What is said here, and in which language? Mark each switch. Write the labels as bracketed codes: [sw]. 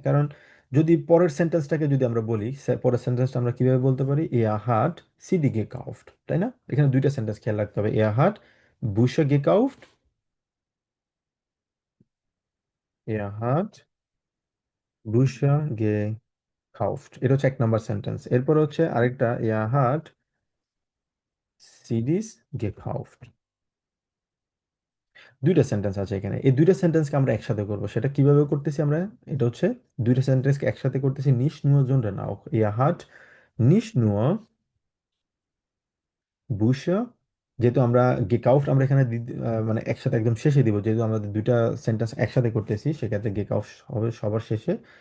[bn] কারণ যদি পরের সেন্টেন্সটাকে যদি আমরা বলি, পরের সেন্টেন্সটা আমরা কিভাবে বলতে পারি? [de] er hat [bn] সিডি [de] gekauft, [bn] তাই না? এখানে দুইটা সেন্টেন্স খেয়াল রাখতে হবে, [de] er hat Bücher gekauft, [bn] er hat Bücher gekauft, এটা হচ্ছে এক নাম্বার সেন্টেন্স। এরপর হচ্ছে আরেকটা, [de] er hat CDs gekauft। [bn] দুইটা সেন্টেন্স আছে এখানে, এই দুইটা সেন্টেন্সকে আমরা একসাথে করব। সেটা কিভাবে করতেছি আমরা? এটা হচ্ছে দুইটা সেন্টেন্সকে একসাথে করতেছি, নিশ নুয় জুনডান আউখ। [de] ইয়া হাট নিশ নুয় বুশা, [bn] যেহেতু আমরা গেকাউফট আমরা এখানে মানে একসাথে একদম শেষে দিব, যেহেতু আমাদের দুইটা সেন্টেন্স একসাথে করতেছি, সেক্ষেত্রে গেকাউফ হবে সবার শেষে।